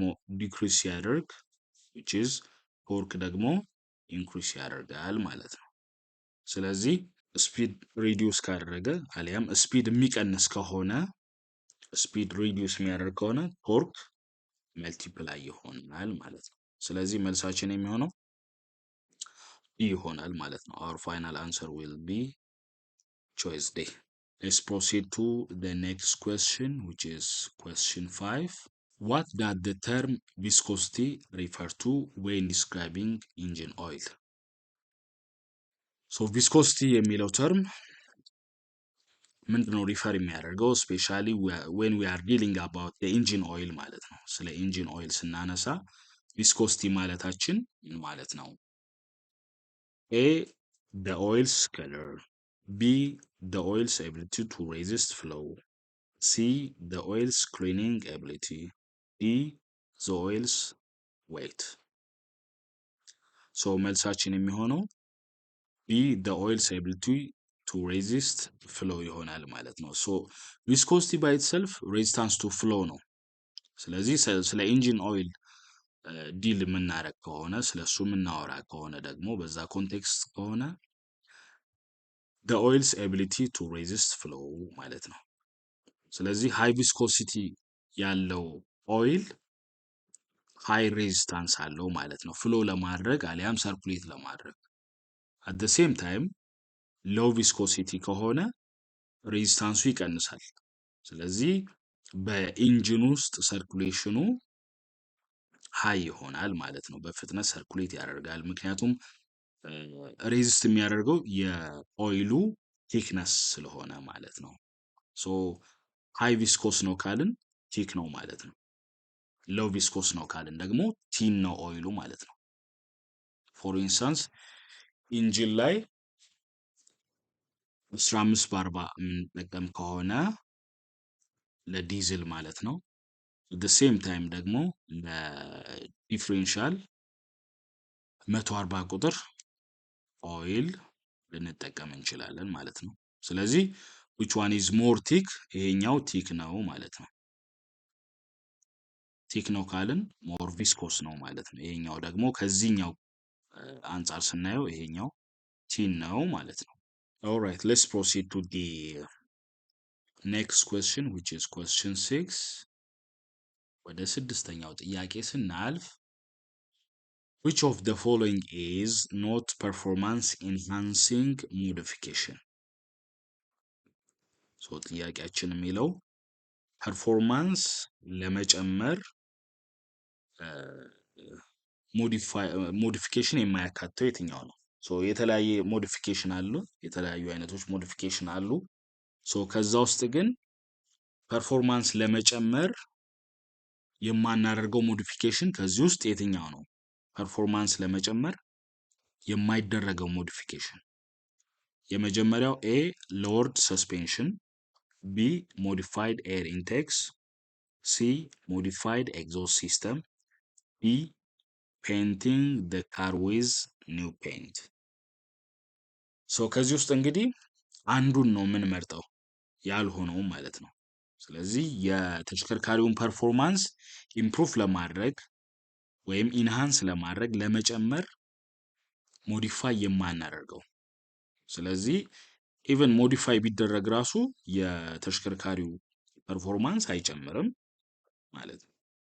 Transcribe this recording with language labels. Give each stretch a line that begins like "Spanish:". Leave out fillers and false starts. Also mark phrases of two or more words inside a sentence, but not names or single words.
Amharic: ዲክሪስ ሲያደርግ
English: which is
Amharic: ቶርክ ደግሞ ኢንክሪስ ያደርጋል ማለት ነው። ስለዚህ
English: speed reduce
Amharic: ካደረገ አሊያም ስፒድ የሚቀንስ ከሆነ
English: speed reduce
Amharic: የሚያደርግ ከሆነ
English: torque multiply
Amharic: ይሆናል ማለት ነው። ስለዚህ መልሳችን የሚሆነው ይሆናል ማለት ነው።
English: our final answer will be choice D. Let's proceed to the next question which is question 5. What does the term viscosity refer to when describing engine oil?
Amharic: So viscosity የሚለው ተርም ምንድነው ሪፈር የሚያደርገው?
English: specially when we are dealing about the engine oil
Amharic: ማለት ነው። ስለ
English: engine oil
Amharic: ስናነሳ ቪስኮሲቲ ማለታችን ምን ማለት ነው?
English: A the oil's color, B the oil's ability to resist flow, C the oil's cleaning ability, D the oil's weight.
Amharic: So መልሳችን የሚሆነው
English: B the oil's ability to resist flow
Amharic: ይሆናል ማለት ነው።
English: so viscosity by itself resistance to flow
Amharic: ነው። ስለዚህ ስለ
English: engine oil
Amharic: ዲል የምናረግ ከሆነ ስለሱ የምናወራ ከሆነ ደግሞ በዛ ኮንቴክስት ከሆነ
English: the oil's ability to resist flow
Amharic: ማለት ነው። ስለዚህ
English: high viscosity
Amharic: ያለው ኦይል
English: high resistance
Amharic: አለው ማለት ነው፣ ፍሎ ለማድረግ አሊያም ሰርኩሌት ለማድረግ።
English: at the same time low viscosity
Amharic: ከሆነ ሬዚስታንሱ ይቀንሳል። ስለዚህ በኢንጂን ውስጥ ሰርኩሌሽኑ ሃይ ይሆናል ማለት ነው፣ በፍጥነት ሰርኩሌት ያደርጋል። ምክንያቱም ሬዚስት የሚያደርገው የኦይሉ ቲክነስ ስለሆነ ማለት ነው። ሶ
English: high viscous
Amharic: ነው ካልን ቲክ ነው ማለት ነው።
English: low viscous
Amharic: ነው ካልን ደግሞ ቲን ነው ኦይሉ ማለት ነው።
English: for instance engine
Amharic: ላይ 15 በ40 የምንጠቀም ከሆነ ለዲዝል ማለት ነው።
English: the same time
Amharic: ደግሞ ለዲፍሬንሻል 140 ቁጥር ኦይል ልንጠቀም እንችላለን ማለት ነው። ስለዚህ
English: which one is more thick?
Amharic: ይሄኛው ቲክ ነው ማለት ነው። ቲክ ነው ካልን
English: more viscous
Amharic: ነው ማለት ነው። ይሄኛው ደግሞ ከዚህኛው አንጻር ስናየው ይሄኛው ቲን ነው ማለት ነው።
English: alright let's proceed to the next question which is question 6.
Amharic: ወደ ስድስተኛው ጥያቄ ስናልፍ
English: which of the following is not performance enhancing modification?
Amharic: ሶ ጥያቄያችን የሚለው ፐርፎርማንስ ለመጨመር ሞዲፊኬሽን የማያካትተው የትኛው ነው? ሶ የተለያየ ሞዲፊኬሽን አሉ፣ የተለያዩ አይነቶች ሞዲፊኬሽን አሉ። ሶ ከዛ ውስጥ ግን ፐርፎርማንስ ለመጨመር የማናደርገው ሞዲፊኬሽን ከዚህ ውስጥ የትኛው ነው? ፐርፎርማንስ ለመጨመር የማይደረገው ሞዲፊኬሽን የመጀመሪያው ኤ
English: lowered suspension፣ ቢ modified air intakes፣ ሲ modified exhaust system፣ ዲ painting the car with new paint።
Amharic: ከዚህ ውስጥ እንግዲህ አንዱን ነው የምንመርጠው ያልሆነው ማለት ነው። ስለዚህ የተሽከርካሪውን ፐርፎርማንስ ኢምፕሩቭ ለማድረግ ወይም ኢንሃንስ ለማድረግ ለመጨመር ሞዲፋይ የማናደርገው። ስለዚህ
English: even modify
Amharic: ቢደረግ ራሱ የተሽከርካሪው ፐርፎርማንስ አይጨምርም ማለት ነው።